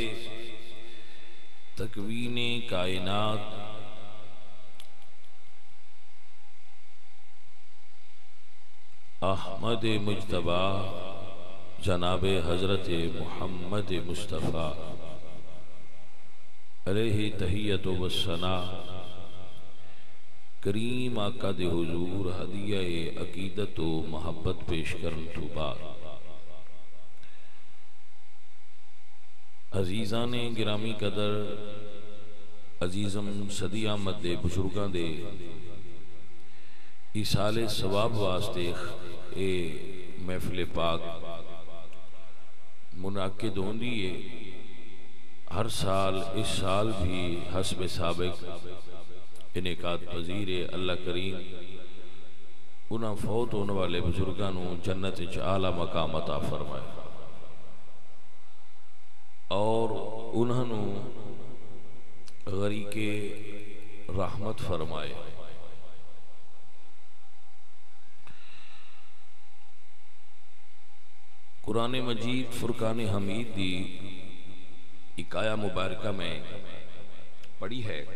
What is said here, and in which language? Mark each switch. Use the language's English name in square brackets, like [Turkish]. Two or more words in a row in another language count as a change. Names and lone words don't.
[Punjabi] تکوین کائنات احمد مجتبی جناب حضرت محمد مصطفیٰ علیہ تحیت و ثناء کریم آقا دے حضور ہدیہ عقیدت و محبت پیش کرن تو بعد. عزیزان گرامی قدر عزیزم صدی آمد دے بزرگاں دے ایصال ثواب واسطے اے محفل پاک منعقد ہوندی ہے ہر سال. [Urdu] اس سال بھی حسب سابق انعقاد پذیر ہے. [Punjabi] اللہ کریم انہاں فوت ہونے والے بزرگاں نو جنت وچ اعلیٰ مقام عطا فرمائے اور انہوں غریق رحمت فرمائے. قرآن مجید فرقان حمید دی ایک آیہ مبارکہ میں پڑھی ہے.